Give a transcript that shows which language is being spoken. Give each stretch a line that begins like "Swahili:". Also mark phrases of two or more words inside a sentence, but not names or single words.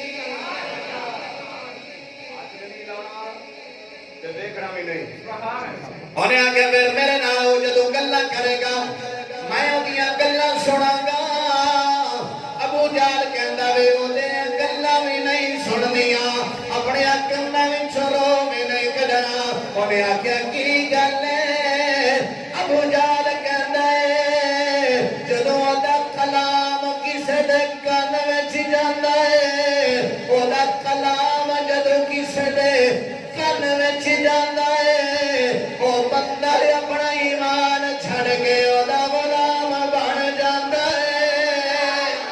Punjabi: تے ویکھنا بھی نہیں انہیں آکھیا پھر میرے نال جدوں گلاں کرے گا میں اودیاں گلاں سناں گا ابو جہل کہندا وے اودے گلاں بھی نہیں سننیاں اپنے کناں وچ رو بھی نہیں کڈنا انہیں آکھیا کی گل ہے ابو جہل کہندا ہے جدوں دا کلام کسے دے کان وچ جاندا ہے اودا کلام جدوں کسے دے کان وچ جاندا ہے او بندہ اپنا ایمان چھڑ کے اودا غلام بن جاندا ہے